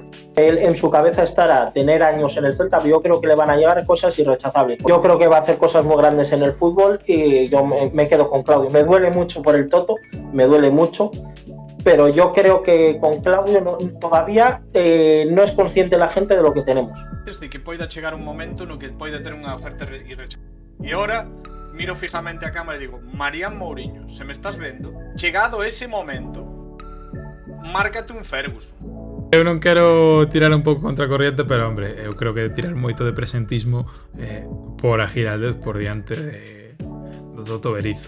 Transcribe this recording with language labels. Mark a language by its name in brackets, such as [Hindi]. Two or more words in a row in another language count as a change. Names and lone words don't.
[Spanish] Él en su cabeza estará tener años en el Celta, pero yo creo que le van a llegar cosas irrechazables. Yo creo que va a hacer cosas muy grandes en el fútbol y yo me quedo con Claudio. Me duele mucho por el Toto, me duele mucho, pero yo creo que con Claudio todavía no es consciente la gente de lo que tenemos. [Galician] Desde que poida chegar un momento no que poida ter unha oferta irrechazable. E [Spanish] ahora miro fijamente a cámara [Galician] e digo, Marián Mourinho, se me estás vendo, chegado ese momento, márcate un Ferguson. Eu non quero tirar un pouco contra a corriente, pero hombre, eu creo que tirar moito de presentismo por a Giraldez por diante do Toto Berizzo.